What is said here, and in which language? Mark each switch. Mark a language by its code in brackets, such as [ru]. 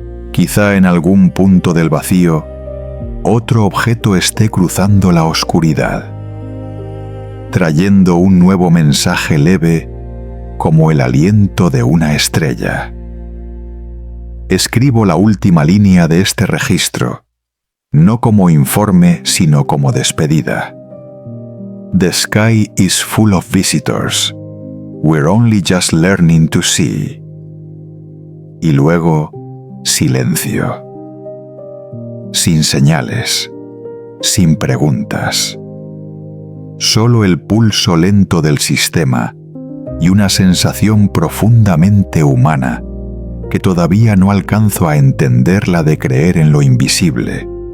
[es] Quizá en algún punto del vacío, otro objeto esté cruzando la oscuridad, trayendo un nuevo mensaje leve como el aliento de una estrella. Escribo la última línea de este registro, no como informe, sino como despedida. [en] The sky is full of visitors. We're only just learning to see. [es] Y luego, silencio. Sin señales, sin preguntas. Solo el pulso lento del sistema y una sensación profundamente humana que todavía no alcanzo a entender, la de creer en lo invisible.